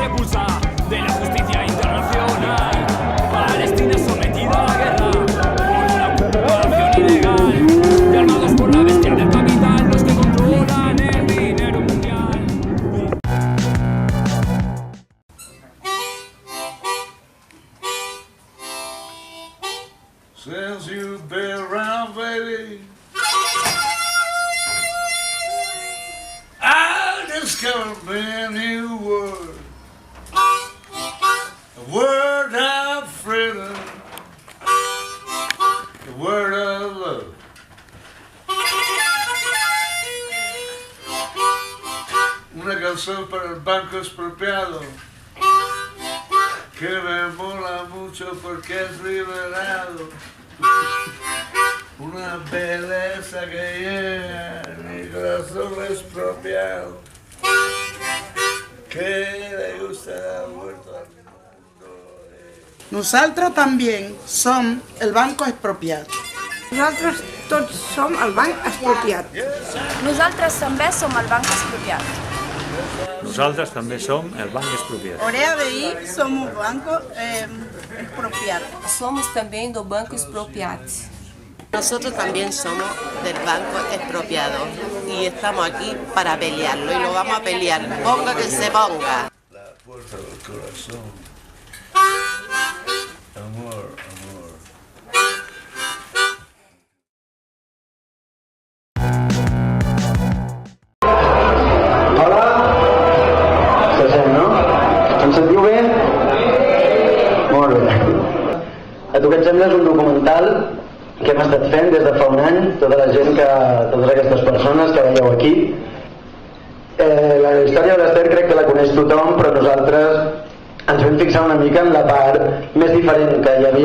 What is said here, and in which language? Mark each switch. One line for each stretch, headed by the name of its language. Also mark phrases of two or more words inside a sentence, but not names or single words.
Spanish: causa de la justicia internacional. Palestina sometida a la guerra por una ocupación ilegal y armados por la bestia del capital, los que controlan el dinero mundial.
English: Since you've been around, baby, I discovered a new word. A word of freedom. A word of love.
Spanish: Una canción para el Banco Expropiado que me mola mucho porque es liberado. Una belleza que llega a mi corazón expropiado, que le gusta la vuelta al mundo.
Catalan: Nosaltres també som el Banco Expropiat. Nosaltres tots som el Banc Expropiat. Nosaltres també som el Banc Expropiat. Nosaltres també som el Banc Expropiat. Orea BI som o Banco Expropiat.
Portuguese: Somos também do Banco Expropiat.
Spanish: Nosotros también somos del Banco Expropiado y estamos aquí para pelearlo y lo vamos a pelear, ponga que se ponga. La puerta del corazón. Amor, amor.
Catalan: Hola, se sent, no? Em sentiu bé? Molt bé. A tu que et sembla és un documental que hem estat fent des de fa un any, totes aquestes persones que veieu aquí. La història de l'Ester crec que la coneix tothom, però nosaltres ens vam fixar una mica en la part més diferent que hi havia